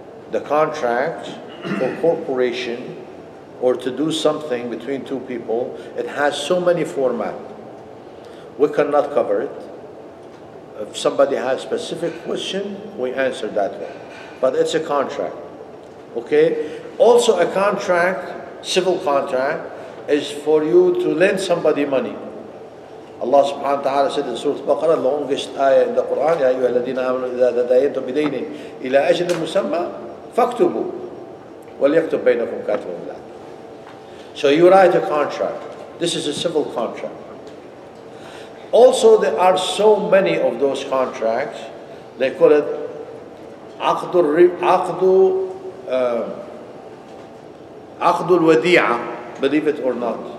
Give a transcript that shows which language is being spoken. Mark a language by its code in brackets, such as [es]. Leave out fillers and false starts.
[en] The contract for corporation or to do something between two people, it has so many formats. We cannot cover it. If somebody has a specific question, we answer that way. But it's a contract. Okay? Also a contract, civil contract, is for you to lend somebody money. Allah subhanahu wa ta'ala said in Surah Al-Baqarah, the longest ayah in the Quran, [ar] يا أيها الذين آمنوا إذا تداينتم بدين إلى أجل مسمى فاكتبوا وليكتب بينكم كاتب بالعدل. [en] So you write a contract. This is a civil contract. Also, there are so many of those contracts. They call it عقد الوديعة, believe it or not.